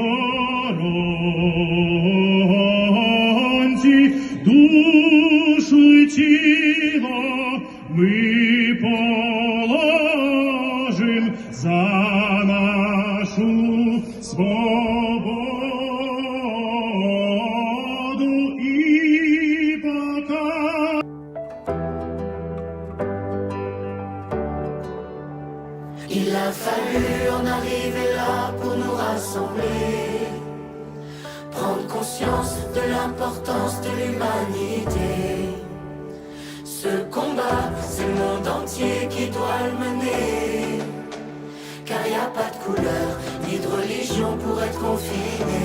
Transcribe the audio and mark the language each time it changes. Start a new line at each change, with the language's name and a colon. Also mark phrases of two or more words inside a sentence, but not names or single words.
Ukrainian: сторонці, душу й тіло ми положим за нашу свободу і покажу.
French: Il a fallu en arriver là pour nous rassembler, prendre conscience de l'importance de l'humanité. Ce combat, c'est le monde entier qui doit le mener, car il n'y a pas de couleur ni de religion pour être confiné.